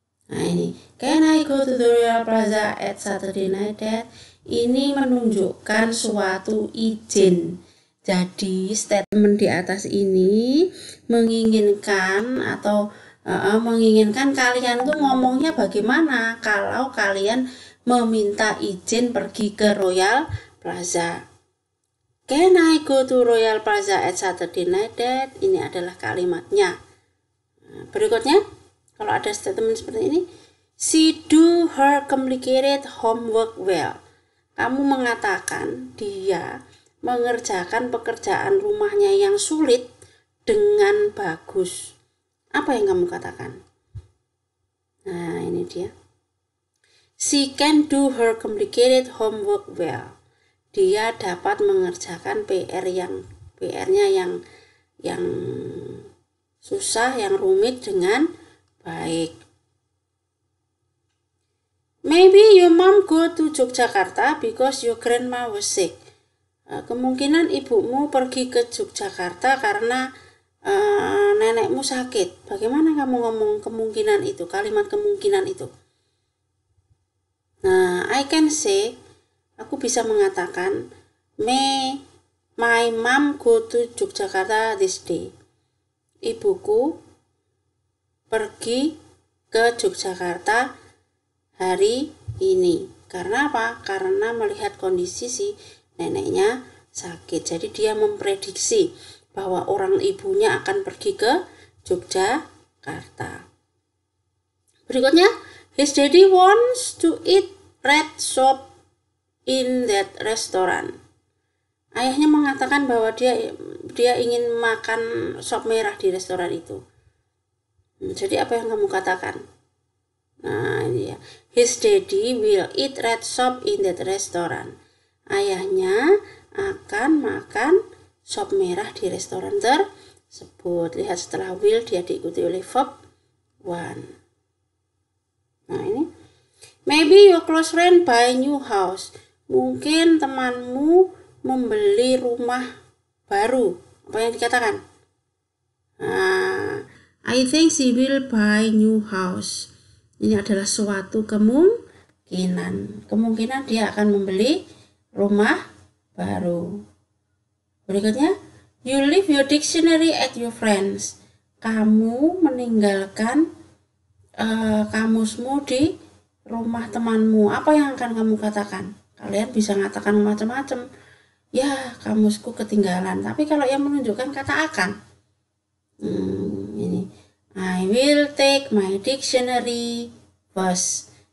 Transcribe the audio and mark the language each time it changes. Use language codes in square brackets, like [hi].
[id] Nah, ini, [en] can I go to the Royal Plaza at Saturday night, Dad? [id] Ini menunjukkan suatu izin. Jadi statement di atas ini menginginkan kalian tuh ngomongnya bagaimana kalau kalian meminta izin pergi ke Royal Plaza. [en] Can I go to Royal Plaza at Saturday night, Dad? [id] Ini adalah kalimatnya. Berikutnya, kalau ada statement seperti ini, [en] she do her complicated homework well. [id] Kamu mengatakan dia mengerjakan pekerjaan rumahnya yang sulit dengan bagus. Apa yang kamu katakan? Nah, ini dia. [en] She can do her complicated homework well. [id] Dia dapat mengerjakan PR-nya yang susah, yang rumit dengan baik. [en] Maybe your mom go to Yogyakarta because your grandma was sick. [id] Kemungkinan ibumu pergi ke Yogyakarta karena nenekmu sakit. Bagaimana kamu ngomong kemungkinan itu, kalimat kemungkinan itu? [en] Nah, I can say, [id] aku bisa mengatakan, [en] may my mom go to Yogyakarta this day. [id] Ibuku pergi ke Yogyakarta hari ini. Karena apa? Karena melihat kondisi si neneknya sakit. Jadi dia memprediksi bahwa orang ibunya akan pergi ke Yogyakarta. [en] Berikutnya, his daddy wants to eat red soup in that restaurant. [id] Ayahnya mengatakan bahwa dia ingin makan sop merah di restoran itu. Jadi apa yang kamu katakan? Nah, ini ya. [en] His daddy will eat red soup in that restaurant. [id] Ayahnya akan makan sop merah di restoran tersebut. Lihat, setelah will dia diikuti oleh verb one. Nah, ini. [en] Maybe your close friend buy new house. [id] Mungkin temanmu membeli rumah baru. Apa yang dikatakan? [en] Nah, I think she will buy new house. [id] Ini adalah suatu kemungkinan. Kemungkinan dia akan membeli rumah baru. [en] Berikutnya, you leave your dictionary at your friends. [id] Kamu meninggalkan kamusmu di rumah temanmu. Apa yang akan kamu katakan? Kalian bisa mengatakan macam-macam. Ya, kamusku ketinggalan. Tapi kalau yang menunjukkan kata akan, ini, [en] I will take my dictionary first.